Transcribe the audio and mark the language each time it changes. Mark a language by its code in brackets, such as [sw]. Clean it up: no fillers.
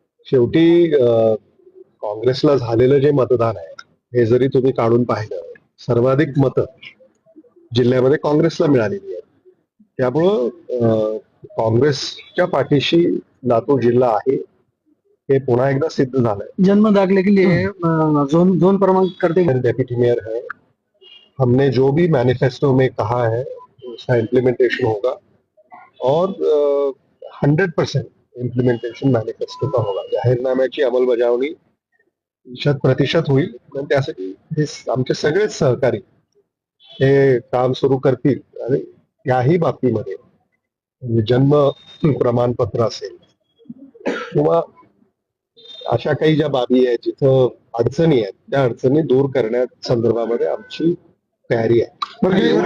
[mr] शेवटी काँग्रेसला झालेलं जे मतदान आहे हे जरी तुम्ही काढून पाहिलं, सर्वाधिक मतं जिल्ह्यामध्ये काँग्रेसला मिळालेली आहेत. त्यामुळं काँग्रेसच्या पाठीशी लातूर जिल्हा आहे हे पुन्हा एकदा सिद्ध झालंय. [hi] जन्म दाखले के लिए जोन क्रमांक करते डेप्यूटी मेयर है. हमने जो भी मैनिफेस्टो में कहा है उसका इम्प्लीमेंटेशन होगा और 100% इम्प्लिमेंटेशन मॅनिफेस्टो का होगा. [mr] जाहीरनाम्याची अंमलबजावणी 100% होईल. पण त्यासाठी हे आमचे सगळेच सहकारी हे काम सुरू करतील आणि याही बाबतीमध्ये म्हणजे जन्म प्रमाणपत्र असेल किंवा अशा काही ज्या बाबी आहेत जिथं अडचणी आहेत त्या अडचणी दूर करण्या संदर्भामध्ये आमची तयारी आहे.